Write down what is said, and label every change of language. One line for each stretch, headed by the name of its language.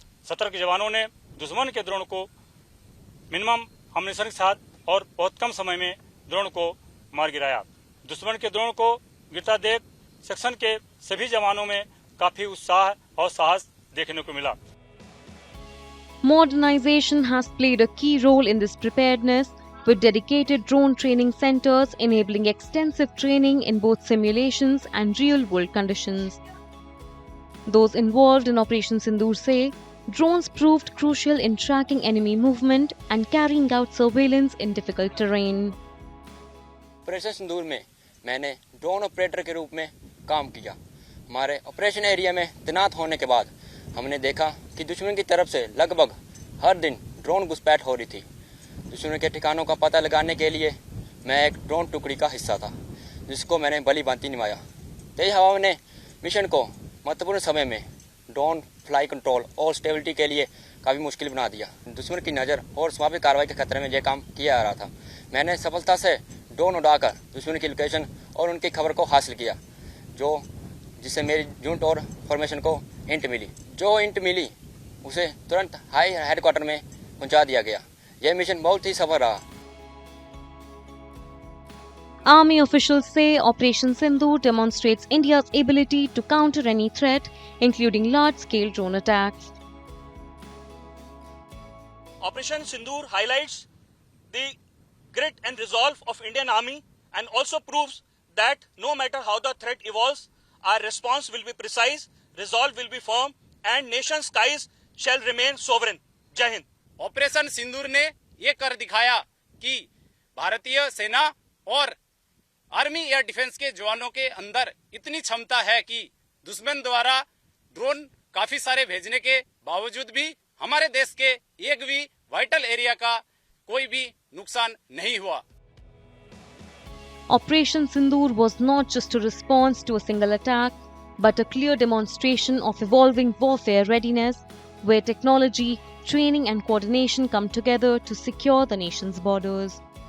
Hindi: सतर्क जवानों ने दुश्मन के ड्रोन को मिनिमम अम्यूनिशन के साथ और बहुत कम समय में ड्रोन को मार गिराया। दुश्मन के ड्रोन को गिरता देख सेक्शन के सभी जवानों में काफी उत्साह और साहस देखने को मिला।
English: Modernization has played a key role in this preparedness, with dedicated drone training centers enabling extensive training in both simulations and real-world conditions. Those involved in Operation Sindoor say drones proved crucial in tracking enemy movement and carrying out surveillance in difficult terrain.
Hindi: Operation सिंदूर में मैंने drone operator के रूप में काम किया। हमारे operation area में तैनात होने के बाद हमने देखा कि दुश्मन की तरफ से लगभग हर दिन ड्रोन घुसपैठ हो रही थी। दुश्मन के ठिकानों का पता लगाने के लिए मैं एक ड्रोन टुकड़ी का हिस्सा था, जिसको मैंने भली भांति निभाया। तेज हवा ने मिशन को महत्वपूर्ण समय में ड्रोन फ्लाई कंट्रोल और स्टेबिलिटी के लिए काफ़ी मुश्किल बना दिया। दुश्मन की नज़र और स्वाभाविक कार्रवाई के खतरे में यह काम किया जा रहा था। मैंने सफलता से ड्रोन उड़ाकर दुश्मन की लोकेशन और उनकी खबर को हासिल किया, जिससे मेरी यूनिट और फॉर्मेशन को इंट मिली। जो इंट मिली उसे तुरंत हाई हेडक्वार्टर में पहुंचा दिया गया। यह मिशन बहुत ही सफल रहा।
English: Army officials say Operation Sindoor demonstrates India's ability to counter any threat, including large-scale drone attacks. Operation Sindoor highlights the grit and resolve of Indian Army and also proves that no matter how the threat evolves, our response will be precise, resolve will be firm, and nation's skies shall remain sovereign. Jai Hind.
Hindi: Operation सिंदूर ने ये कर दिखाया कि भारतीय सेना और army air defence के जवानों के अंदर इतनी क्षमता है कि दुश्मन द्वारा ड्रोन काफी सारे भेजने के बावजूद भी हमारे देश के एक भी वाइटल एरिया का कोई भी नुकसान नहीं हुआ।
English: Operation Sindoor was not just a response to a single attack, but a clear demonstration of evolving warfare readiness, where technology, training and coordination come together to secure the nation's borders.